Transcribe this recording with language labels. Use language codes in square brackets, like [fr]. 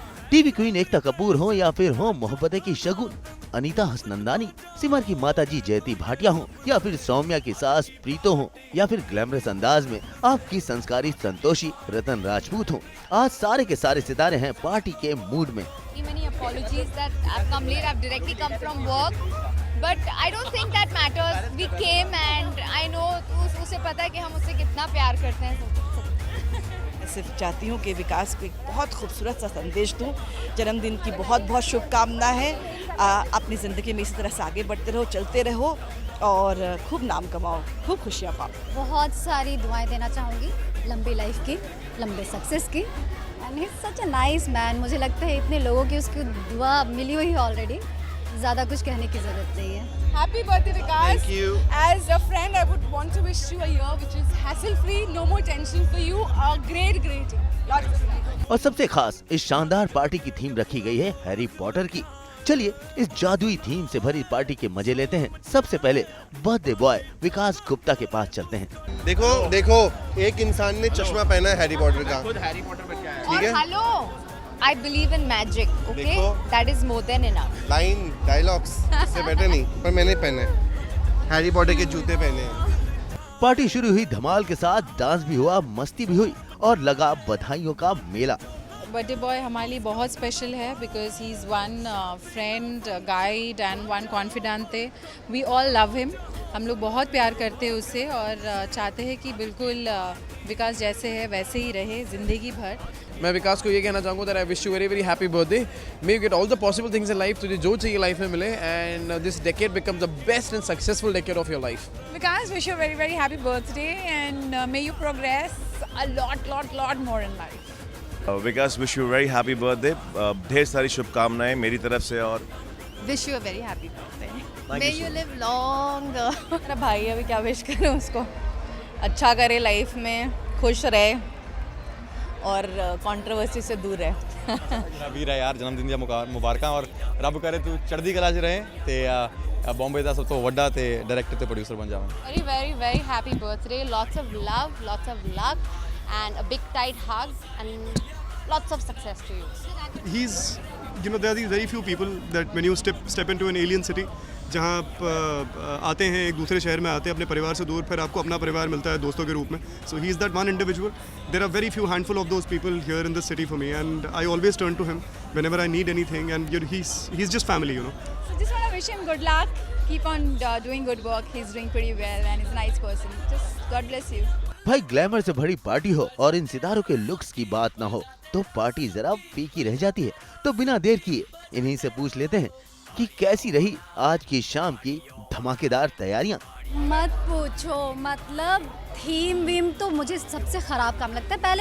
[hi] TV queen Ekta Kapoor हो या फिर हो मोहब्बतें की शगुन अनीता हसनंदानी, सिमर की माताजी जयती भाटिया हो या फिर सौम्या की सास प्रीतो हो या फिर ग्लैमरस अंदाज में आपकी संस्कारी संतोषी रतन राजपूत हो, आज सारे के सारे सितारे हैं पार्टी के मूड में। [en] Many apologies that I've come late. I've directly come from work, but I don't think that matters. We came and I know [hi] उसे पता है कि हम उससे कितना प्यार करते हैं। मैं सिर्फ चाहती हूँ कि विकास को एक बहुत खूबसूरत सा संदेश दूँ। जन्मदिन की बहुत बहुत शुभकामना है। अपनी ज़िंदगी में इसी तरह से आगे बढ़ते रहो, चलते रहो और खूब नाम कमाओ, खूब खुशियाँ पाओ। बहुत सारी दुआएं देना चाहूँगी, लंबी लाइफ की, लंबे सक्सेस की। [en] And he is such a nice man. [hi] मुझे लगता है इतने लोगों की उसकी दुआ मिली हुई है ऑलरेडी, ज़्यादा कुछ कहने की ज़रूरत नहीं है। [en] Happy birthday, Vikas. Thank you. As a friend, I would want to wish you a year which is hassle-free, no more tension for you. A great year. Lots of love. [hi] और सबसे खास इस शानदार पार्टी की theme रखी गई है Harry Potter की। चलिए इस जादुई थीम से भरी पार्टी के मजे लेते हैं। सबसे पहले बर्थडे बॉय विकास गुप्ता के पास चलते हैं। देखो एक इंसान ने चश्मा पहना है हैरी पॉटर का। ठीक है। [en] Hello, I believe in magic. Okay, [hi] देखो। [en] that is more than enough. [hi] Line dialogues इससे बेटर नहीं, पर मैंने पहने हैं हैरी पॉटर के जूते पहने हैं। पार्टी शुरू हुई धमाल के साथ, डांस भी हुआ, मस्ती भी हुई और लगा बधाइयों का मेला। [en] birthday boy [hi] हमारे लिए बहुत स्पेशल है [en] Because he is one friend, guide and one confident. We all love him. [hi] हम लोग बहुत प्यार करते हैं उससे और चाहते हैं कि बिल्कुल विकास जैसे है वैसे ही रहे ज़िंदगी भर। मैं विकास को ये कहना चाहूँगा [en] that I wish you very happy birthday. May you get all the possible things in life [hi] तुझे जो चाहिए लाइफ में मिले [en] and this decade becomes the best and successful decade of your life. Vikas, wish you a very happy birthday and may you progress a lot more in life. Vikas, wish you a very happy birthday. [hi] ढेर सारी शुभकामनाएं मेरी तरफ से और [en] Wish you a very happy birthday. Thank May you you so live long. [hi] मेरा भाई अभी क्या विश करें उसको, अच्छा करे लाइफ में, खुश रहे और कंट्रोवर्सी से दूर रहे। [pa] ਵੀਰ ਹੈ ਯਾਰ ਜਨਮ ਦਿਨ ਦੀਆਂ ਮੁਬਾਰਕਾਂ ਔਰ ਰੱਬ ਕਰੇ ਤੂੰ ਚੜ੍ਹਦੀ ਕਲਾ 'ਚ ਰਹੇ ਤੇ ਬੰਬੇ ਦਾ ਸਭ ਤੋਂ ਵੱਡਾ ਤੇ ਡਾਇਰੈਕਟਰ ਤੇ ਪ੍ਰੋਡਿਊਸਰ ਬਣ ਜਾਵੇਂ। [en] Very happy birthday. Lots of love, lots of luck, and a big tight hug, and lots of success to you. He's, there are these very few people that when you step into an alien city, [hi] जहाँ आप आते हैं एक दूसरे शहर में आते हैं अपने परिवार से दूर, फिर आपको अपना परिवार मिलता है दोस्तों के रूप में। [en] So he is that one individual. There are very few handful of those people here in this city for me and I always turn to him whenever I need anything and he is just family, So just want to wish him good luck. Keep on doing good work. He's doing pretty well and he's a nice person. Just God bless you. [hi] भाई glamour से भरी party हो और इन सितारों के looks की बात ना हो तो पार्टी जरा फीकी रह जाती है। तो बिना देर किए इन्हीं से पूछ लेते हैं कि कैसी रही आज की शाम की धमाकेदार तैयारियां। मत पूछो, मतलब थीम वीम तो मुझे सबसे ख़राब काम लगता है।